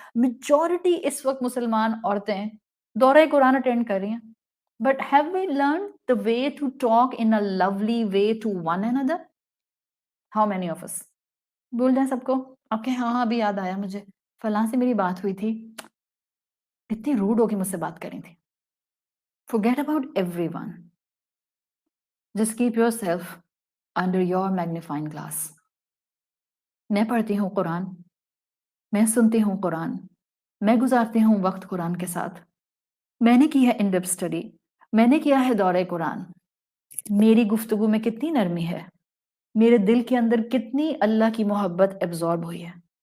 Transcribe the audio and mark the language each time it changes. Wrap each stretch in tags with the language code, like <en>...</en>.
<ur>Majority اس وقت مسلمان عورتیں دورہ قرآن اٹینڈ کر رہی ہیں،</ur> <en>But have we learn the way to talk in a lovely way to one another? How many of us?</en> <ur>بول جائیں سب کو، آپ کے ہاں ابھی یاد آیا مجھے فلاں سے میری بات ہوئی تھی، اتنی روڈ ہو کے مجھ سے بات کری تھی.</ur> <en>forget about everyone, just keep yourself under your magnifying glass.</en> <ur>میں پڑھتی ہوں قرآن، میں سنتی ہوں قرآن، میں گزارتی ہوں وقت قرآن کے ساتھ، میں نے کی ہے</ur> <en>in depth study,</en> <ur>میں نے کیا ہے دورہ قرآن. میری گفتگو میں کتنی نرمی ہے، میرے دل کے اندر کتنی اللہ کی محبت ایبزارب ہوئی ہے.</ur>